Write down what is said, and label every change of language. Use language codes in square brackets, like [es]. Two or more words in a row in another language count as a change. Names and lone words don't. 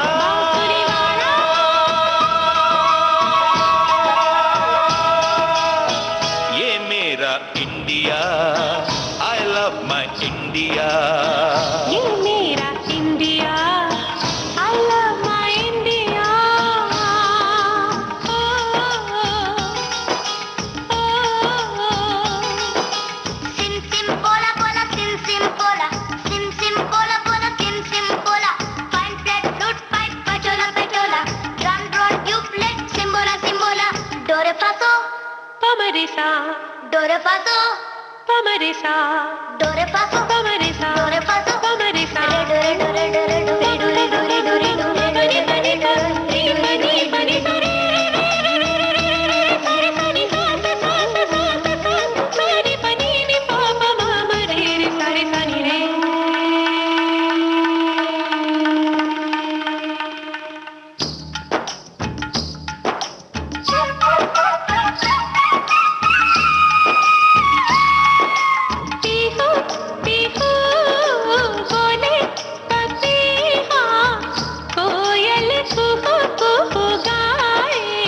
[hi] बांसुरी वाला। ये मेरा इंडिया, [en] I love my India. [hi] ये मेरा इंडिया, [en] I love my India. Sim sim pola pola, sim sim pola, sim sim pola pola, sim sim pola. Fine flat flute pipe, pachola pachola, drum drone tubeless, simbola simbola. Do re fa so, pa ma re sa. Do re fa so, pa ma re sa. Do re fa so, pa ma re sa. Do re fa so, pa ma re sa. Do re do re do re do re do re do re do re do re. Pani pani sa, re pani pani sa re re re re re re re re. Sa re sa ni sa sa sa sa sa sa sa. Sa re pani ni pa pa ma ma re re. Sa re sa ni re. [hi] पीहू पीहू बोले पपीहा, कोयल कुहू कुहू गाए।